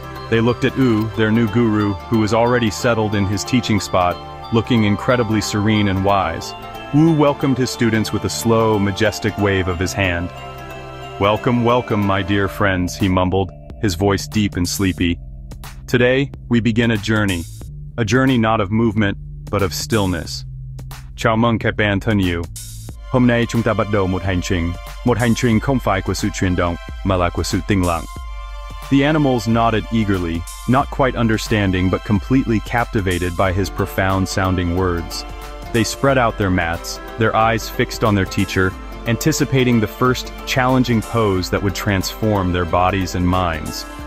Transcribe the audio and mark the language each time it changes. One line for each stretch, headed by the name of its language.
English: They looked at U, their new guru, who was already settled in his teaching spot, looking incredibly serene and wise. Wu welcomed his students with a slow, majestic wave of his hand. "Welcome, welcome, my dear friends," he mumbled, his voice deep and sleepy. "Today, we begin a journey not of movement, but of stillness.
Vietnamese: Chào mừng các bạn thân yêu. Hôm nay chúng ta bắt đầu một hành trình không phải của sự chuyển động, mà là của sự tĩnh lặng."
English: The animals nodded eagerly, not quite understanding but completely captivated by his profound-sounding words. They spread out their mats, their eyes fixed on their teacher, anticipating the first challenging pose that would transform their bodies and minds.